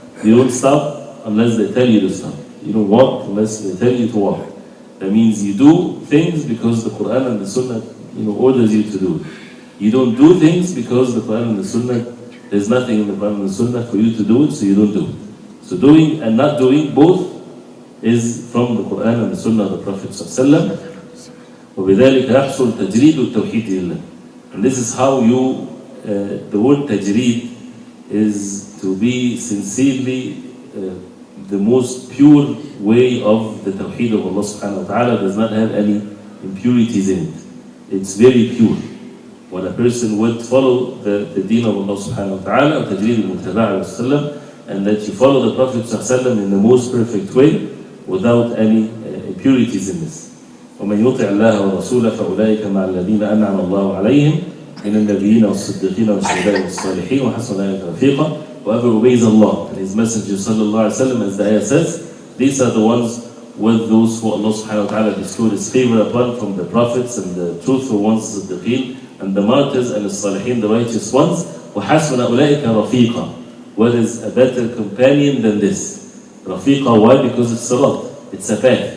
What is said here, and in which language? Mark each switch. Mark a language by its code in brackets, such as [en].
[en] You don't stop unless they tell you to stop. You don't walk unless they tell you to walk. That means you do things because the Quran and the Sunnah orders you to do. You don't do things because the Quran and the Sunnah, there's nothing in the Quran and the Sunnah for you to do it, so you don't do it. So doing and not doing, both is from the Quran and the Sunnah of the Prophet ﷺ. [ar] وبذلك يحصل تجريد التوحيد لله. [en] And this is how you, the word tajreed is to be sincerely the most pure way of the tawheed of Allah subhanahu wa ta'ala, does not have any impurities in it. It's very pure. When a person would follow the deen of Allah subhanahu wa ta'ala, tajreed al-muttaba'a wa and that you follow the Prophet sallallahu alaihi wasallam in the most perfect way without any impurities in this. [ar] ومن يطع الله ورسوله فأولئك مع الذين أنعم الله عليهم من النبيين والصديقين والشهداء والصالحين وحسن أولئك رفيقا. [en] Whoever obeys Allah and His Messenger sallallahu alaihi wasallam, as the ayah says, these are the ones with those who Allah subhanahu wa ta'ala bestowed His favor upon from the prophets and the truthful ones, the siddiqeen, and the martyrs and the salihin, the righteous ones. [ar] وحسن أولئك رفيقا. [en] What is a better companion than this? Rafiqa, why? Because it's salat. It's a path.